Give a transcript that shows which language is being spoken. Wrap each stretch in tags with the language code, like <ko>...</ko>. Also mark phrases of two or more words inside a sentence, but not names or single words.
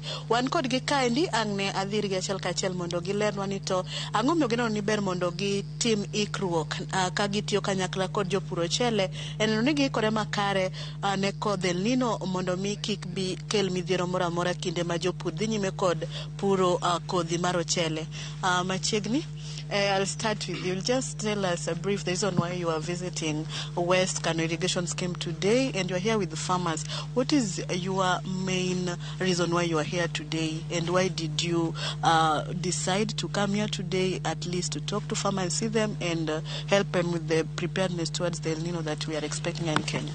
<luo>Wan kod gi kaendi ang' ne adhir gi achiel kachiel mondo gilernwa ni to ang'o miyo gineno ni ber mondo gi tim ikruok ka gitiyo kanyakla kod jopur ochele eneno ni giikore makare ne kodh El Nino mondo mi kik bi kel midhiero moro amora kinde ma jopur dhi nyime kod puro kodhi mar ochele.</luo> <en>Machiegni I'll start with you. Just tell us a brief reason why you are visiting West Kano Irrigation Scheme today and you're here with the farmers. What is your main reason why you are here today and why did you decide to come here today at least to talk to farmers, see them and help them with the preparedness towards the El Nino that we are expecting in Kenya?</en>